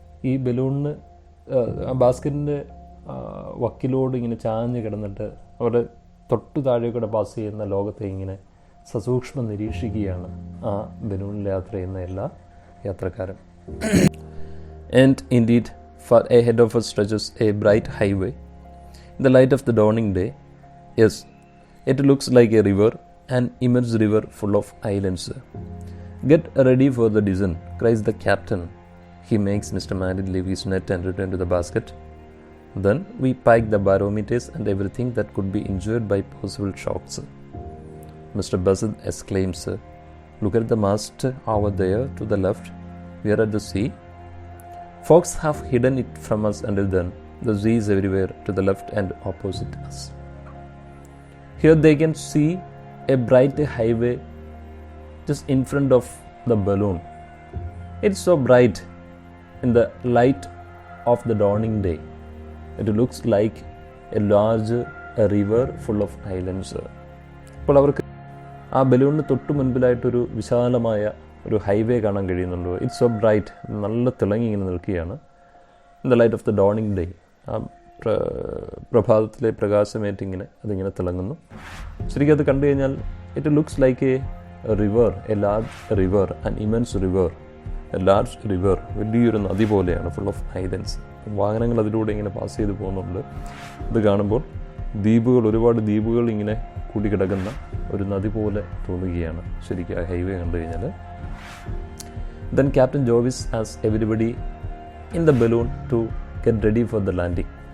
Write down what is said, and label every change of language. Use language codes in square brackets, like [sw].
[ml] ഈ ബലൂണിന് ബാസ്ക്കറ്റിൻ്റെ വക്കിലോട് ഇങ്ങനെ ചാഞ്ഞ് കിടന്നിട്ട് അവരുടെ തൊട്ടു താഴേക്കൂടെ പാസ് ചെയ്യുന്ന ലോകത്തെ ഇങ്ങനെ സസൂക്ഷ്മം നിരീക്ഷിക്കുകയാണ് ആ ബലൂണിൽ യാത്ര ചെയ്യുന്ന എല്ലാ യാത്രക്കാരും. [en] And indeed, far ahead of us stretches a bright highway in the light of the dawning day. Yes, it looks like a river, an immense river full of islands. Get ready for the descent, cries the captain. He makes Mr. Mallet leave his net and return to the basket. Then we pike the barometers and everything that could be injured by possible shocks. Mr. Buzzard exclaims, "Look at the mast over there to the left. We are at the sea. Fogs have hidden it from us until then. The sea is everywhere to the left and opposite us." Here they can see a bright highway just in front of the balloon. It's so bright in the light of the dawning day. It looks like a large river full of islands. [ml] അപ്പോൾ അവർക്ക് ആ ബലൂണിന് തൊട്ട് മുൻപിലായിട്ടൊരു വിശാലമായ ഒരു highway കാണാൻ കഴിയുന്നുണ്ടോ. [en] it's so bright, [ml] നല്ല തിളങ്ങി ഇങ്ങനെ നിൽക്കുകയാണ്. [en] in the light of the dawning day, [ml] ആ പ്രഭാതത്തിലെ പ്രകാശമേറ്റിങ്ങനെ അതിങ്ങനെ തിളങ്ങുന്നു. ശരിക്കും അത് കണ്ടു കഴിഞ്ഞാൽ [en] it looks like a river, a large river, an immense river, a large river, [ml] വലിയൊരു നദി പോലെയാണ്, [en] Full of islands. [ml] വാഹനങ്ങൾ അതിലൂടെ ഇങ്ങനെ പാസ് ചെയ്ത് പോകുന്നുണ്ട്. ഇത് കാണുമ്പോൾ ദ്വീപുകൾ, ഒരുപാട് ദ്വീപുകൾ ഇങ്ങനെ കൂടിക്കിടക്കുന്ന ഒരു നദി പോലെ തോന്നുകയാണ് ശരിക്കും ആ ഹൈവേ കണ്ടു കഴിഞ്ഞാൽ. [en] Then Captain Jovis asks everybody in the balloon to get ready for the landing.